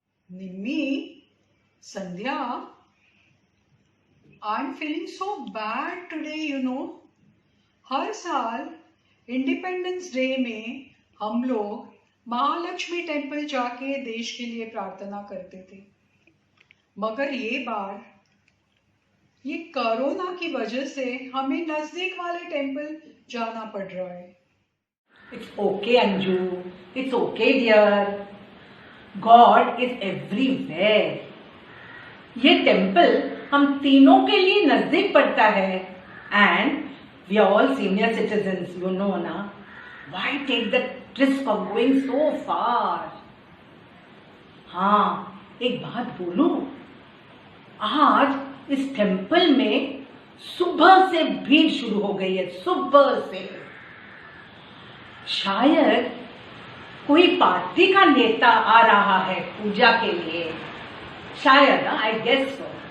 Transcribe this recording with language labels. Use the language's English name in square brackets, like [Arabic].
[English] Nimmi, Sandhya, I'm feeling so bad today, you know. [Hindi] हर साल independence day में हम लोग महालक्ष्मी टेम्पल जाके देश के लिए प्रार्थना करते थे, मगर ये बार ये कोरोना की वजह से हमें नजदीक वाले टेम्पल जाना पड़ रहा है। [English] It's okay, Anju. It's okay, dear. God is everywhere. [Hindi] ये टेम्पल हम तीनों के लिए नजदीक पड़ता है [English] and we are all senior citizens, you know [Hindi] ना. [English] Why take the risk of going so far? [Hindi] हाँ, एक बात बोलूं, आज इस टेम्पल में सुबह से भीड़ शुरू हो गई है, सुबह से. शायद कोई पार्टी का नेता आ रहा है पूजा के लिए, शायद, [English] I guess so.